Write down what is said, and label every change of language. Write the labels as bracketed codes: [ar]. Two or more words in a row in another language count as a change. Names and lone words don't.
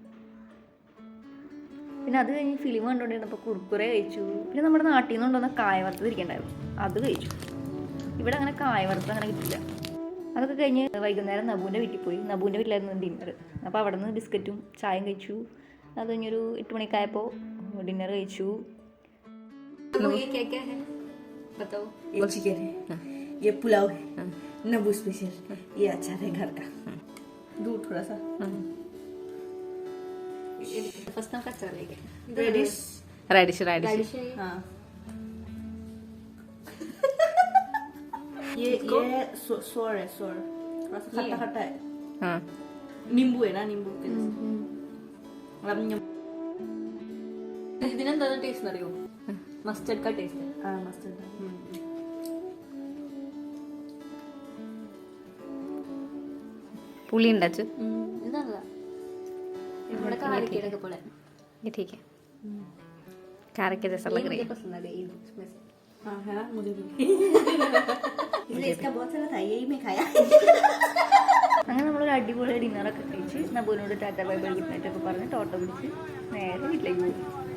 [ml] പിന്നെ അത് കഴിഞ്ഞ് ഫിലിം കണ്ടുകൊണ്ടിരുന്നപ്പോൾ കുർക്കുറെ കഴിച്ചു. പിന്നെ നമ്മുടെ നാട്ടിൽ നിന്ന് കൊണ്ടുവന്ന കായ വറുത്തത് ഇരിക്കണ്ടായിരുന്നു, അത് കഴിച്ചു. ഇവിടെ അങ്ങനെ കായ വറുത്തത് അങ്ങനെ കിട്ടില്ല. അതൊക്കെ കഴിഞ്ഞ് വൈകുന്നേരം നബൂൻ്റെ വീട്ടിൽ പോയി. നബൂൻ്റെ വീട്ടിലായിരുന്നു ഡിന്നർ. അപ്പോൾ അവിടെ നിന്ന് ബിസ്ക്കറ്റും ചായയും കഴിച്ചു. അത് കഴിഞ്ഞൊരു 8 മണിയൊക്കെ ആയപ്പോൾ ഡിന്നർ കഴിച്ചു. [hi] ये पुलाव है, नबू स्पेशल, ये अचार है घर का, दूध थोड़ा सा, [en] first time [hi] का चला लेके रेडिश, हाँ ये सोर है, सोर थोड़ा सा खट्टा खट्टा है, हाँ नींबू है ना, नींबू [ml] ഇതിനെന്താ ടേസ്റ്റ് അറിയോ? [hi] मस्टर्ड का टेस्ट. हाँ मस्टर्ड. [ml] पुली ഉണ്ടാച്ചു. ഇതല്ല നമ്മുടെ കാരക്കയുടെ പോലെ. [hi] ये ठीक है, कार के जैसा लग रही है. पसंद आ गई इसमें से. हाँ है ना, मुझे भी इसलिए इसका बहुत सारा था, यही मैं खाया. [ml] അങ്ങനെ നമ്മളൊരു അടിപൊളി ഡിന്നറൊക്കെ കഴിച്ച് നബൂനോട് [en] tata bye bye good night [ml] ഒക്കെ പറഞ്ഞ് ഓട്ടോ പിടിച്ച് നേരെ വീട്ടിലേക്ക് പോയി.